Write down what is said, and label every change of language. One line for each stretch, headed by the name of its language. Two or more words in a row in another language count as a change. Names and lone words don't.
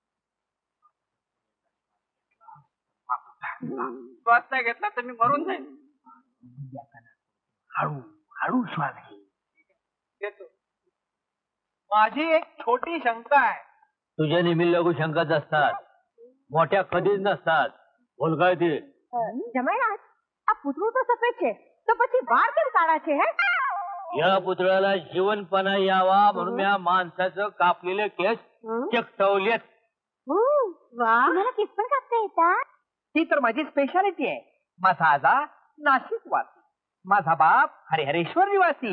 Marathi: श्वास नाही घेतला तर मी मरून जाईल. हळू हळू श्वास घेतो. माझी एक छोटी शंका आहे. तुझ्या नेहमी लघु शंकाच असतात, मोठ्या कधीच नसतात. बोल काय ते? जमाईराज,
Gujarati: આ પૂતળું તો સફેદ છે, તો પછી વાળ કેમ કાળા છે?
Marathi: या पुतळ्याला जीवनपणा यावा म्हणून या माणसाचं कापलेले केस चकटवलेत. वा, तुम्हाला केस पण कापता येतात? ही तर माझी स्पेशालिटी आहे. माझा आजा नाशिक वासी, माझा बाप हरिहरेश्वर निवासी.